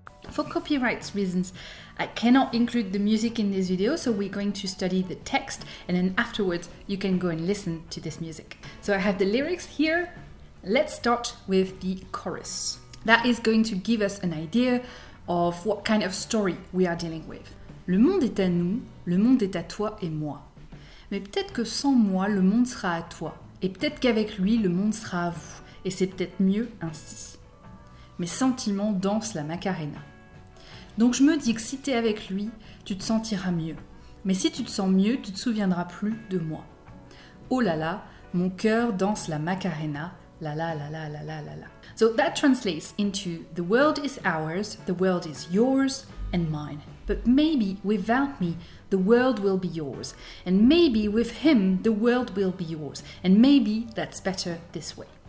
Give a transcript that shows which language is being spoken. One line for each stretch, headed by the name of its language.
English: For copyright reasons, I cannot include the music in this video, so we're going to study the text and then afterwards you can go and listen to this music. So I have the lyrics here. Let's start with the chorus. That is going to give us an idea of what kind of story we are dealing with.
French: Le monde est à nous, le monde est à toi et moi. Mais peut-être que sans moi, le monde sera à toi. Et peut-être qu'avec lui, le monde sera à vous. Et c'est peut-être mieux ainsi. Mes sentiments dansent la Macarena. Donc je me dis que si t'es avec lui, tu te sentiras mieux. Mais si tu te sens mieux, tu te souviendras plus de moi. Oh là là, mon cœur danse la Macarena. La la la la la la la la.
English: So that translates into the world is ours, the world is yours and mine. But maybe without me, the world will be yours. And maybe with him, the world will be yours. And maybe that's better this way.